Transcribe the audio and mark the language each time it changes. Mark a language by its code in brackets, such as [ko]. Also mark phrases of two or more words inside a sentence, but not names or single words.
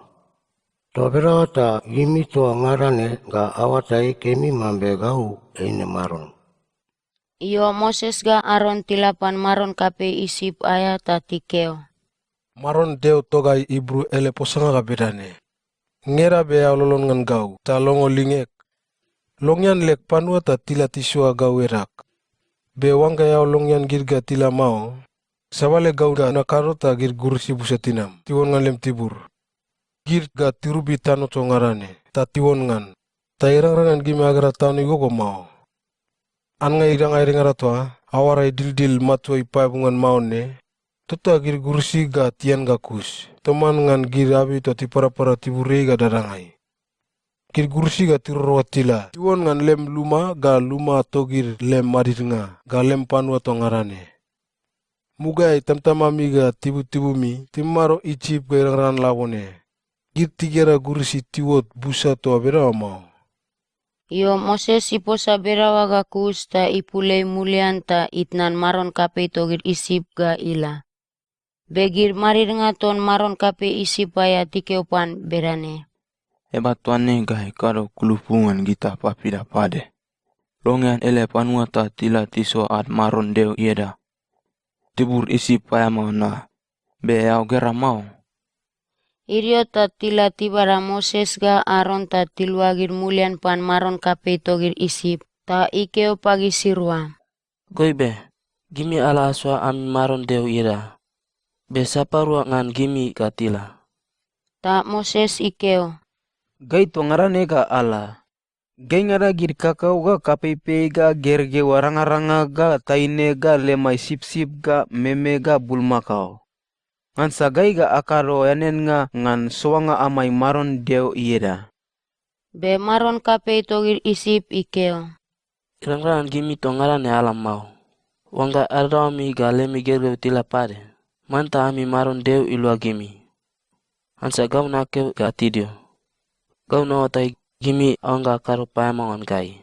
[bch] Toa berawa ta gimi toa ngarane ga awatai kemi mambe gau eine maron. Iyo Moses ga Aron tilapan maron kape isip aya ta tikeo. Maron deo togai Ibru ele posanga ga bedane. Ngera be lolon ngan gau ta longo lingek. Longyan lek panua ta tila tisua gau erak. Be wanga ya longyan girga tila mau. Sabale gau ga nakaro ta gir gursi busatinam. Tiwon ngan lem tibur. Gir ga tirubi tano tongarane. Ta tiwon ngan. Ta irang-rangan gimi agara tano igogo mau. An nga irang airingara toa. Awarai dildil matua ipaibungan mau ne. Tota gir gursi ga tian ga kus. Toman ngan gir abi to tipara-para tiburei ga darangai. Gir gursi ga tiroro tila. Tiwon ngan lem luma ga luma to gir lem madir nga. Ga lem panua tongarane. Mugai tamtamami ga tibu-tibu mi. Timaro icip ga irang-rangan lawone. Gir tigera gursi tiwot busa toa berawa mau. Iyo Moses iposa berawa ga kus ta ipulei mulian ta itnan maron kape togir isip ga ila. Begir marir nga ton maron kape isip aya tikeopan berane. Eba tuane ga hekaro kulupungan gita papida pade. Longian ele panua ta tila tiso at maron deo ieda. Tibur isip aya mau na. Be au gera mau. Irio ta tila tibara Moses ga Aron ta tiluagir mulian pan maron kape togir isip. Ta ikeo pagi sirua. Goibe, gimi ala aswa ami maron deo ieda. Be saparua ngan gimi ka tila. Ta Moses ikeo. Gai tongarane ga ala. Gai ngara gir kakau ga kapepe ga gerge waranga-ranga ga taine ga lemai sip-sip ga meme ga bulmakau. Ngan sagai ga akaro yanen nga ngan soanga amai maron deo ieda. Be maron kape togir isip ikeo. Irang-rangan gimi tongarane alam mau. Wangga arami ga lemi gerge tila pade. Manta ami maron deo ilua gimi. Ansa gau nakeo ga tidio. Gau nawatai gimi awangga akaro payamangan gai.